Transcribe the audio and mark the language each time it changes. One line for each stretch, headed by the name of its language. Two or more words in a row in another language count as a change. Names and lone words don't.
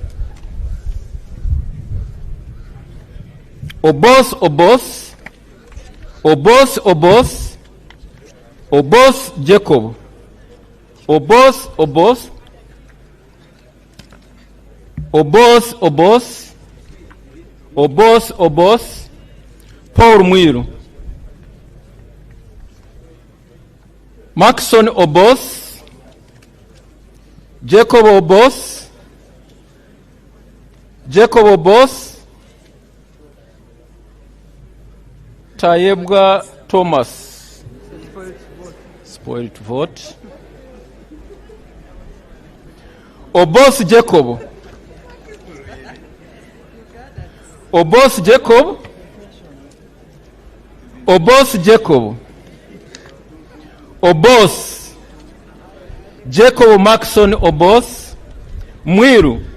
English: Obos Obos, Obos Obos, Obos Jacob, Obos Obos, Obos Obos, Obos Obos, Paul Mwiru, Maxon Obos, Jacob Obos, Jacob Obos, Tayebwa Thomas, spoiled vote, Obos Jacob, Obos Jacob, Obos Jacob, Obos, Jacob Maxon Obos, Mwiru,